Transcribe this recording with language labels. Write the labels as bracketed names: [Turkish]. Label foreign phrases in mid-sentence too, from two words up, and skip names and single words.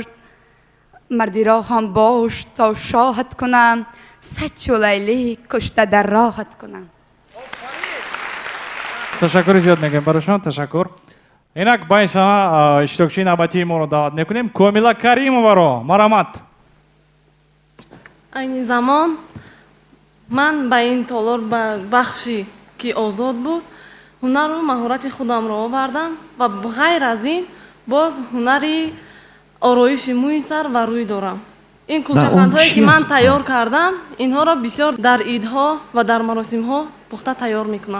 [Tajik] مردی را هم باش تا شاهت کنم، صد چو لیلی کشته در راحت کنم. تشکر زیاد میگم برایشان. تشکر. اینک با این سنه اشتراکچی نوبتی ما رو دعوت میکنیم. کامیلا کریمова رو مرحمت. айни замон ман ба ин толор ба бахши ки озод буд ҳунару маҳорати худамро овардам ва ғайр аз ин боз ҳунари ороиши мӯи сар ва рӯй дорам. ин кулчақандҳое ки ман тайёр кардам, инҳоро бисёр дар идҳо ва дар маросимҳо пухта тайёр мекунам.